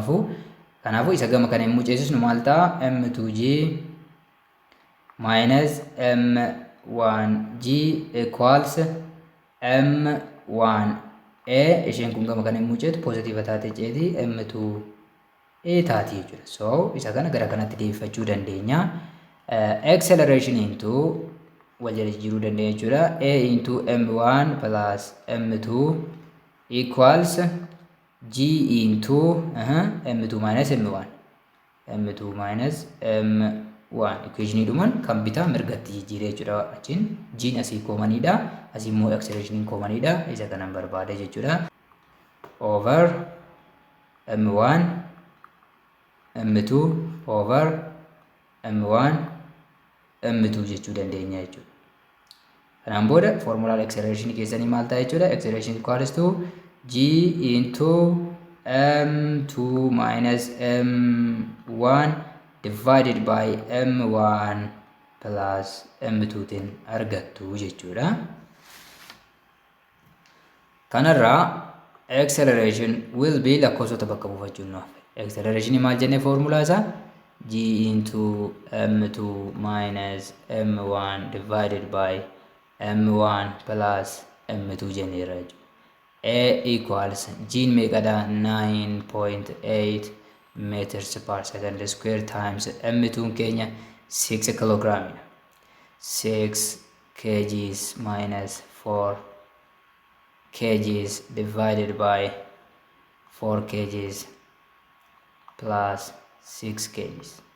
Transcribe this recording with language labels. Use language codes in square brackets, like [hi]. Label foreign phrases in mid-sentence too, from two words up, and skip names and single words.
[om] Kanaafuu isa gama kana immoo ceesisnu maal ta'a [en] m2g minus m1g equals m1a [om] isheen kun gama kana immoo ceetu positive taate ceeti m2a taati jechuudha. So isa kana gara kanatti deebifachuu dandeenya. Acceleration into wal jala jijjiiruu dandeenya jechuudha. [en] A into m1 plus m2 equals g into m2 minus m1 equation [om] dhuman kan bitaa mirgatti jijjiiree jechuudha. Achiin g asii koomanidha, asii immoo acceleration koomanidha. Isa kanan barbaade jechuudha. [en] Over m1 m2 over m1 m2 [om] jechuu dandeenya jechuudha. Kanaan booda formula acceleration keessanii maal ta'a jechuudha. [en] Acceleration equals to g into m2 minus m1 divided by m1 plus m2 [om] tiin argattu jechuudha. Kanarraa [en] acceleration will be [om] lakkoofsota bakka buufachuun nuuf. Acceleration maal jennee formula isaa [en] g into m2 minus m1 divided by m1 plus m2 [om] jenneerra jechuudha. [en] A equals g meeqadha 9.8 meters per second square times m2 keenya 6 kilogram 6 kgs minus 4 kgs divided by 4 kgs plus 6 kgs.